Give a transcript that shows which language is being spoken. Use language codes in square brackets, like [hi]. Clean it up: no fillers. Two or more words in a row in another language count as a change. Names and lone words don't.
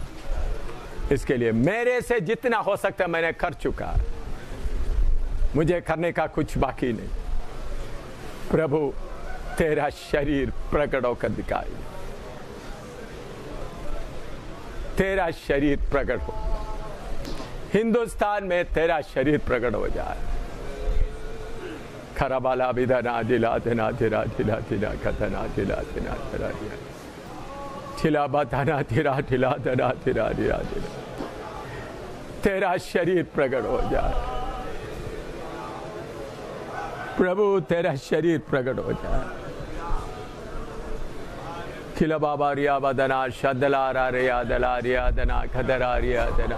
[hi] इसके लिए मेरे से जितना हो सकता है मैंने कर चुका है, मुझे करने का कुछ बाकी नहीं। प्रभु तेरा शरीर प्रकट होकर दिखाई, तेरा शरीर प्रकट हो, हिंदुस्तान में तेरा शरीर प्रकट हो जाए। खराबाला विधना दिला दिना दिला दिला दिला कथना दिला दिना दिला दिया ठिला बताना तिरा ठिला दना तिरा दिया दिला, तेरा शरीर प्रकट हो जाए। प्रभु तेरा शरीर प्रकट हो जाए। खिला बाबा रिया बदना शदला रिया दला रिया दना खदरा रिया दना।